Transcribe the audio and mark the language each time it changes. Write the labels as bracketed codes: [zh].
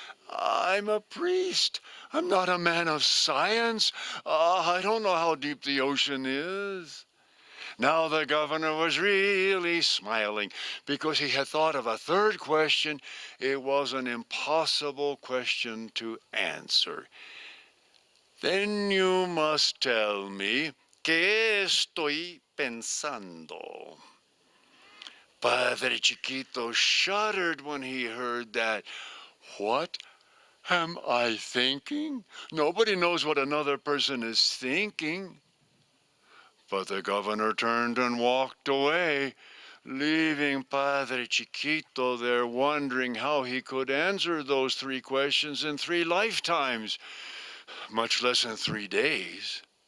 [en] I'm a priest. I'm not a man of science. I don't know how deep the ocean is. Now the governor was really smiling because he had thought of a third question. It was an impossible question to answer. Then you must tell me, [es] ¿qué estoy pensando? [en] Padre Chiquito shuddered when he heard that. What am I thinking? Nobody knows what another person is thinking. But the governor turned and walked away, leaving Padre Chiquito there wondering how he could answer those 3 questions in 3 lifetimes, much less in 3 days.